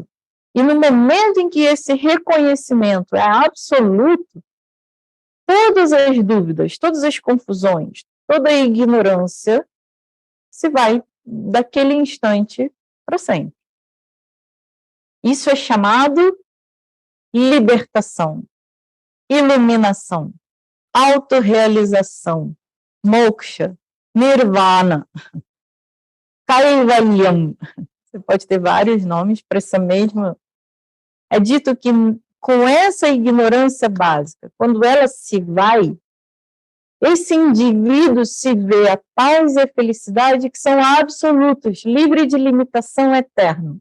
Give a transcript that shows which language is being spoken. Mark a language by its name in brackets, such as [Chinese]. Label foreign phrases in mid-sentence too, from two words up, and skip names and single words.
[Portuguese] E no momento em que esse reconhecimento é absoluto, todas as dúvidas, todas as confusões, toda a ignorância se vai daquele instante para sempre. Isso é chamado libertação, iluminação, autorrealização, moksha, nirvana. Kaivalyam. Você pode ter vários nomes para essa mesma. É dito que com essa ignorância básica, quando ela se vai, esse indivíduo se vê a paz e a felicidade que são absolutos, livre de limitação eterna.